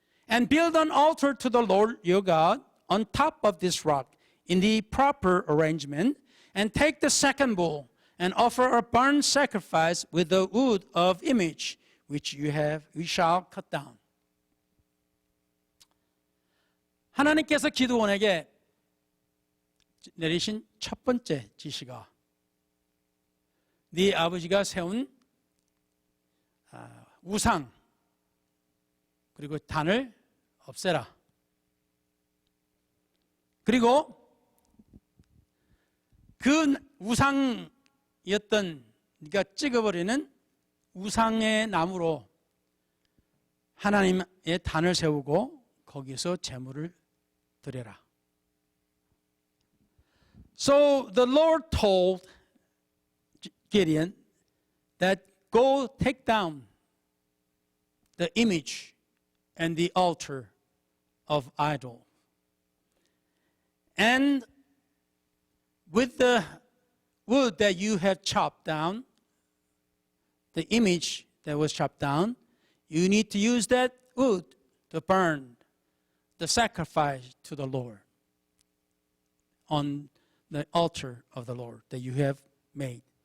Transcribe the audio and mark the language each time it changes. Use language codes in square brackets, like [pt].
[en] And build an altar to the Lord your God on top of this rock in the proper arrangement, and take the second bull and offer a burnt sacrifice with the wood of image which we shall cut down. [ko] 하나님께서 기드온에게 내리신 첫 번째 지시가 네 아버지가 세운 우상 그리고 단을 없애라. 그리고 그 우상이었던 네가 찍어버리는 우상의 나무로 하나님의 단을 세우고 거기서 제물을 드려라. [en] So the Lord told Gideon that go take down the image and the altar of idol. And with the wood that you have chopped down, the image that was chopped down, you need to use that wood to burn the sacrifice to the Lord on the altar of the Lord that you have made.